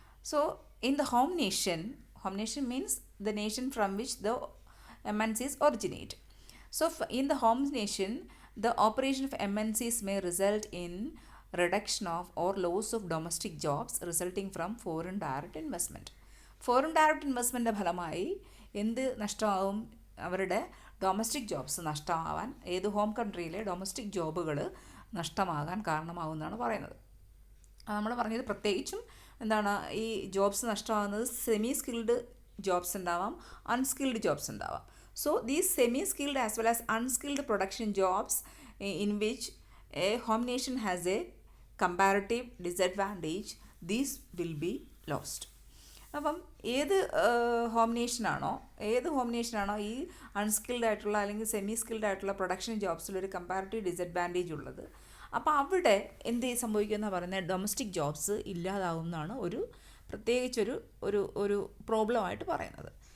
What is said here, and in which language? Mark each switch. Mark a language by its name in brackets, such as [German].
[English] So in the home nation means the nation from which the MNCs originate. So in the home nation, the operation of MNCs may result in reduction of or loss of domestic jobs resulting from foreign direct investment. [Malayalam] Foreign direct ഇൻവെസ്റ്റ്മെൻറ്റിൻ്റെ ഫലമായി എന്ത് നഷ്ടമാവും? അവരുടെ domestic jobs നഷ്ടമാവാൻ, ഏത് home കൺട്രിയിലെ domestic ജോബുകൾ നഷ്ടമാകാൻ കാരണമാവുമെന്നാണ് പറയുന്നത്. നമ്മൾ പറഞ്ഞത് പ്രത്യേകിച്ചും എന്താണ്, ഈ ജോബ്സ് നഷ്ടമാകുന്നത് സെമി സ്കിൽഡ് ജോബ്സ് ഉണ്ടാവാം, അൺസ്കിൽഡ് ജോബ്സ് ഉണ്ടാവാം. [English] So these semi-skilled as well as unskilled production jobs in which a home nation has a comparative disadvantage, these will be lost. [Malayalam] അപ്പം ഏത് ഹോം നേഷനാണോ ഈ അൺസ്കിൽഡ് ആയിട്ടുള്ള അല്ലെങ്കിൽ സെമി സ്കിൽഡ് ആയിട്ടുള്ള production ജോബ്സിലൊരു comparative disadvantage ഉള്ളത്, അപ്പോൾ അവിടെ എന്ത് സംഭവിക്കുമെന്ന് പറയുന്നത് ഡൊമസ്റ്റിക് ജോബ്സ് ഇല്ലാതാവുമെന്നാണ് പ്രത്യേകിച്ചൊരു ഒരു പ്രോബ്ലമായിട്ട് പറയുന്നത്.